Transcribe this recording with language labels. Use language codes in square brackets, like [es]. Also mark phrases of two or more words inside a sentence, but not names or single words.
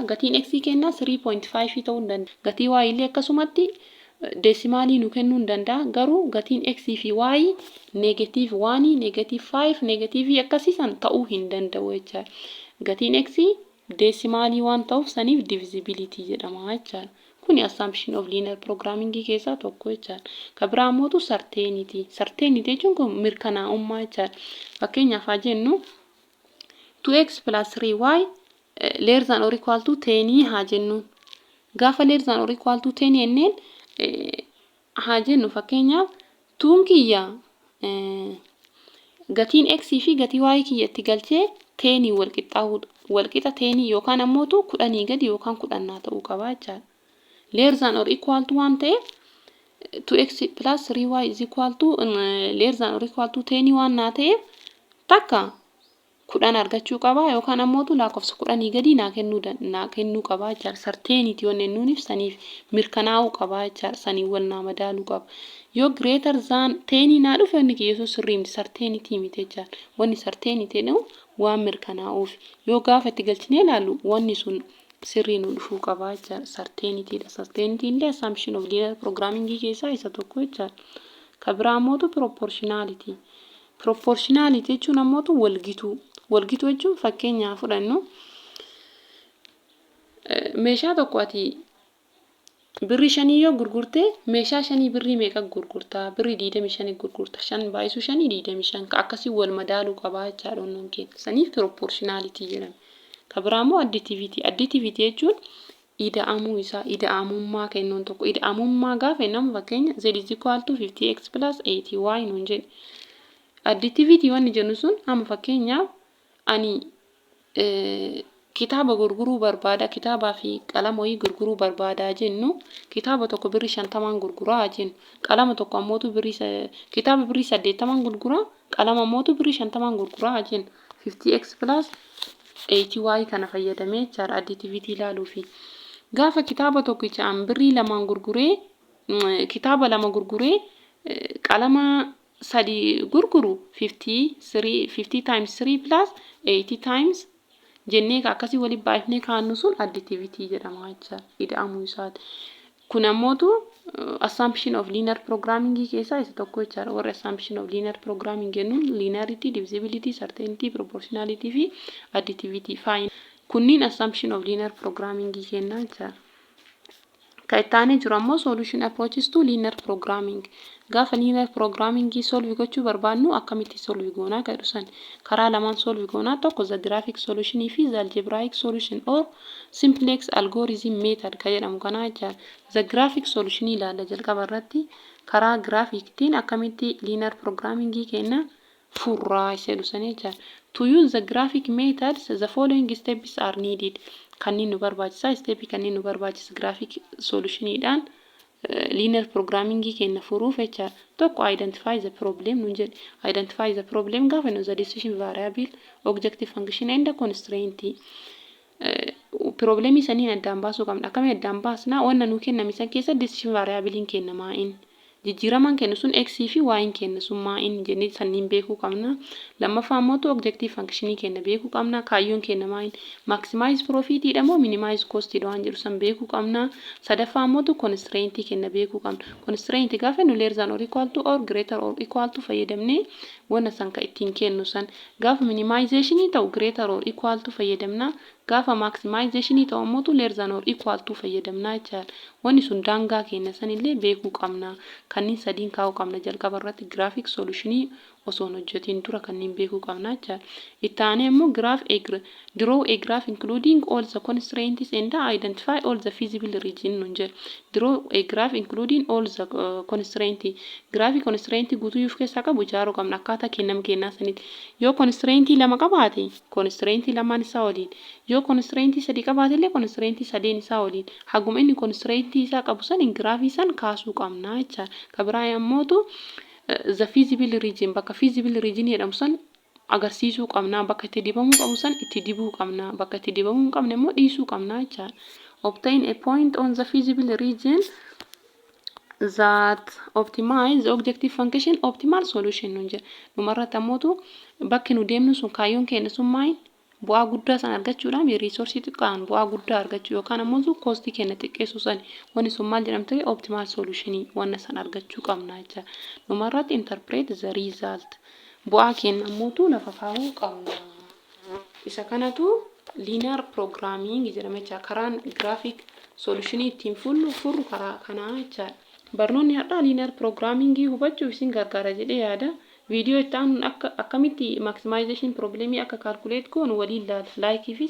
[om] Gatiin x kennaa 3.5 ta'uu danda'a. Gatii y illee akkasumatti desimaalii nu kennuu danda'a. Garuu gatiin x fi y negative 1, negative 5, negative akkasiisan ta'uu hin danda'u jechuudha. Gatiin x desimaalii waan ta'uuf saniif divisibility jedhama jechuudha. Kuni [en] assumption of linear programming [om] keessaa tokko jechuudha. Ka biraa immoo certainty. Certainty jechuun kun mirkanaa'ummaa jechuudha. Fakkeenyaaf haa jennu [en] 2x plus 3y less than or equal to 10 [om] haa jennu. Gaafa [en] less than or equal to [om] 10 jenneen haa jennu fakkeenyaaf tuun kiyya gatiin x fi gatii y kiyyatti galchee 10 walqixa 10 yookaan ammoo 10 gadi yookaan 10 ta'uu qaba jechuudha. [en] Less than or equal to [om] waan ta'e [en] 2x plus 3y is equal to less than or equal to 10 [om] waan naa ta'e takka 10 argachuu qaba yookaan ammoo lakkoofsa 10 gadi naa kennuu qaba jechuudha. Certainty waan jennuunif saniif mirkanaa'uu qaba jechuudha. Sanii wal naa madaaluu qaba. Yoo [en] greater than 10 [om] naa dhufe inni keessoo sirriin certainty miti jechuudha. Wanni certainty ta'u waan mirkanaa'uuf yoo gaafa itti galchinee ilaallu wanni sun sirrii nu dhufuu qaba jechuudha. Certainty dha. Certainty illee [en] assumption of linear programming [om] keessaa isa tokko jechuudha. Ka biraa ammoo proportionality. Proportionality jechuun ammoo walgituu. Walgituu jechuun fakkeenyaaf fudhannu meeshaa tokko ati birrii 5 yoo gurgurte meeshaa 5 birrii meeqa gurgurta? Birrii 25 gurgurta. 5 baay'isu 5 25 akkasii wal madaaluu qaba jechuudha onnoon kee. Saniif proportionality jedhama. Ka biraa immoo additivity. Additivity jechuun ida'amummaa kennuun tokko. Ida'amummaa gaafa jennamu fakkeenya [en] z is equal to 50x plus 80y [om] nuun jedhe. Additivity wanni jennu sun amma fakkeenyaaf ani kitaaba gurguruu barbaada. Kitaabaa fi qalama wayii gurguruu barbaada jennu kitaaba tokko birrii 50 gurguraa jennu. Qalama tokko ammoo kitaaba birrii 80 gurguraa qalama ammoo birrii 50 gurguraa jennu. [en] 50x plus 80y [om] kana fayyadamee jechuudha additivity ilaaluufi. Gaafa kitaaba tokkicha birrii 2 gurguree kitaaba 2 gurguree qalama 3 gurguru [en] 50 times 3 plus 80 times [om] jennee akkasii waliin baay'ifnee kaannu sun additivity jedhama jechuudha. Ida'amuu isaati. Kun ammoo [en] assumption of linear programming [om] keessaa isa tokko jechuudha. [en] Warra assumption of linear programming jennuun linearity, divisibility, certainty, proportionality fi additivity fine. Kunniin assumption of linear programming [om] kennaa jechuudha. Ka ittaanee jiru ammoo [en] solution approaches to linear programming. [om] Gaafa [en] linear programming solve [om] gochuu barbaannu akkamitti solve goonaa ka jedhu san karaa lamaan solve goonaa tokko [en] the graphic solution [om] fi [en] the algebraic solution or simplex algorithm method [om] ka jedhamu kana jechuudha. [en] The graphic solution [om] ilaalla jalqaba irratti karaa graphic-tiin akkamitti [en] linear programming [om] kenna furraa isa jedhu san jechuudha. [en] To use the graphic methods the following steps are needed. [om] Kanneen nu barbaachisa step kanneen nu barbaachisa graphic solutionidhaan [en] linear programming [om] kenna furuuf jechuudha. [en] Tokko identify the problem [om] nun jedhe. [en] Identify the problem [om] gaafa nu [en] the decision variable, objective function and constraint. [om] Problemii saniin addaan baasuu qabna. Akkamiin addaan baasnaa? Wanna nu kenname san keessa [en] decision variable [om] kennamaa inni. jijjiiramaan kennu sun x fi y kennu sun maa'in jennee sanniin beekuu qabna. Lammaffaa immoo [en] objective function [om] kenna beekuu qabna. Kaayyoon kenna maa'in [en] maximize profit [om] dha moo [en] minimize cost [om] dha waan jedhu san beekuu qabna. Sadaffaa immoo constraint kenna beekuu qabna. [en] Constraint [om] gaafa nu [en] less than or equal to or greater or equal to [om] fayyadamne wanna san ka ittiin kennu san gaafa [en] minimization ta'u greater or equal to fayyadamna. [om] Gaafa maximization ta'u immoo [en] less than or equal to [om] fayyadamna jechuudha. Wanni sun daangaa kenna sanillee beekuu qabna. Kanniin sadiin kaa'uu qabna jalqaba irratti [en] graphic solution [om] osoo hojjetiin dura kanniin beekuu qabna jechuudha. Itti aanee immoo [en] draw a graph including all the constraints and identify all the feasible region [om] nun jedha. [en] Draw a graph including all the constraints. [om] Graphic constraint guutuu of keessaa qabu ijaaruu qabna akkaataa kennaa sanitti. Yoo constraint lama qabaate constraint lamaan isaa waliin. Yoo constraint sadii qabaate illee constraint sadeen isaa waliin. Haguma inni constraint isaa qabu san graph san kaasuu qabna jechuudha. Kabiraa immoo [en] the feasible region [om] bakka [en] feasible region [om] jedhamu san agarsiisuu qabna. Bakka itti dibamuu qabu san itti dibuu qabna. Bakka itti dibamuu hin qabne immoo dhiisuu qabna jechuudha. [en] Obtain a point on the feasible region that optimize the objective function optimal solution [om] nun jedha. Dhumarratti ammoo bakki nu deemnu sun kaayyoon kenna sun maal bu'aa guddaa san argachuudhaan resource xiqqaan bu'aa guddaa argachuu yookaan ammoo cost kenna xiqqeessuu san wanni sun maal jedhamte [en] optimal solution [om] wanna san argachuu qabna jechuudha. Dhumarratti [en] interpret the result [om] bu'aa kenna ammoo lafa kaa'uu qabna. Isa kanatu [en] linear programming [om] jedhama jechuudha. Karaan [en] graphic solution [om] ittiin furru karaa kanaa jechuudha. Barnoonni har'aa [en] linear programming [om] hubachuuf isin gargaara jedhee yaada. Video itti aanu akkamitti maximization problemii akka calculate goonu waliin ilaala.